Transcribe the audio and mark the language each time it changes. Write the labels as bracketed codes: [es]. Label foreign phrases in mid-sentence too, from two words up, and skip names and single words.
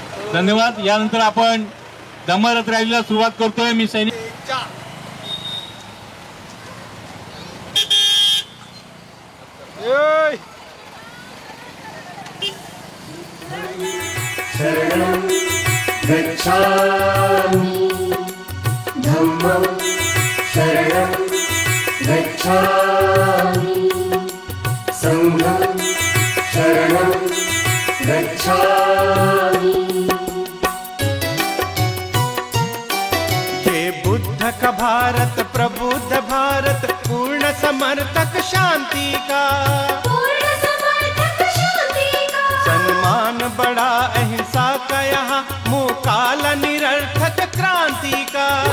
[mr] धन्यवाद. यानंतर आपण धम्मरथ रॅलीला सुरुवात करतोय. मी सैनिक [pi] शरणं गच्छामि धम्मं शरणं गच्छामि संघं शरणं गच्छामि. [hi] ये बुद्ध का भारत प्रबुद्ध भारत पूर्ण समर्थक शांति का सम्मान बड़ा अहिंसा का यहाँ मुकाल निरर्थक क्रांति का.